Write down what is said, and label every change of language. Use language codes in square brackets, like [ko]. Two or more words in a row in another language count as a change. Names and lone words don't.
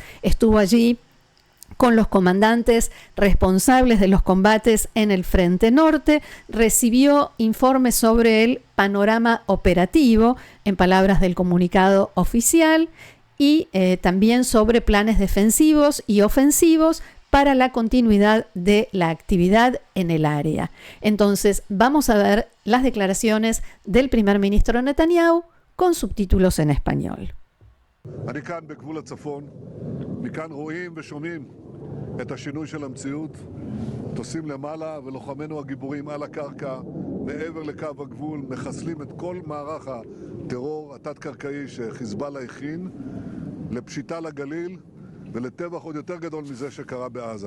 [es] Estuvo allí con los comandantes responsables de los combates en el Frente Norte, recibió informes sobre el panorama operativo, en palabras del comunicado oficial, y también sobre planes defensivos y ofensivos para la continuidad de la actividad en el área. Entonces, vamos a ver las declaraciones del primer ministro Netanyahu con subtítulos en español. [he] אני כאן בגבול הצפון, מכאן רואים ושומעים את השינוי של המציאות, טוסים למעלה ולוחמינו הגיבורים על הקרקע, מעבר לקו הגבול, מחסלים את כל מערך הטרור התת-קרקעי שחיזבאללה הכין, לפשיטה לגליל ולטבח עוד יותר גדול מזה שקרה בעזה.